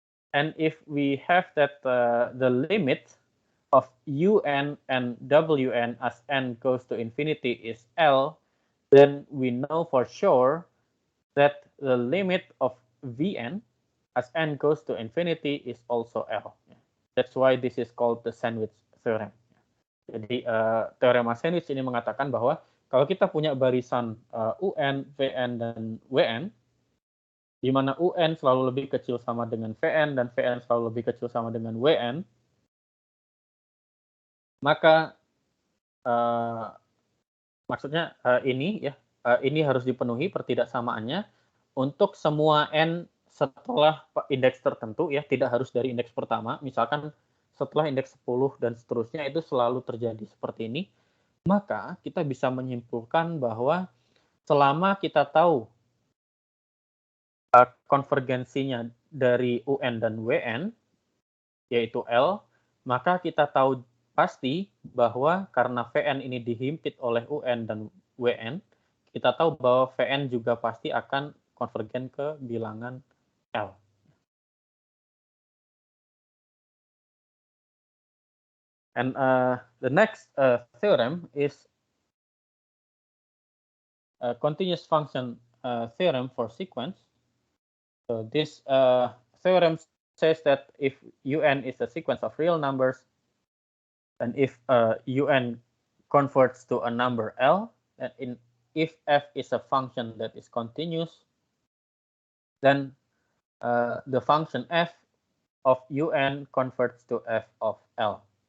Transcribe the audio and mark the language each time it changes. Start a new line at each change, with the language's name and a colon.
English: And if we have that the limit of UN and WN as n goes to infinity is L, then we know for sure that the limit of Vn as n goes to infinity is also L. That's why this is called the sandwich theorem.
Indonesian: Jadi teorema sandwich ini mengatakan bahwa kalau kita punya barisan UN, Vn, dan Wn, di mana UN selalu lebih kecil sama dengan Vn dan Vn selalu lebih kecil sama dengan Wn, maka maksudnya ini harus dipenuhi pertidaksamaannya untuk semua n setelah indeks tertentu, ya, tidak harus dari indeks pertama. Misalkan setelah indeks 10 dan seterusnya itu selalu terjadi seperti ini, maka kita bisa menyimpulkan bahwa selama kita tahu konvergensinya dari UN dan WN, yaitu L, maka kita tahu pasti bahwa karena Vn ini dihimpit oleh UN dan Wn, kita tahu bahwa Vn juga pasti akan konvergen ke bilangan L.
English: And the next theorem is a continuous function theorem for sequence. So this theorem says that if UN is a sequence of real numbers, and if UN converts to a number L, and if f is a function that is continuous, then the function f of UN converts to f of L.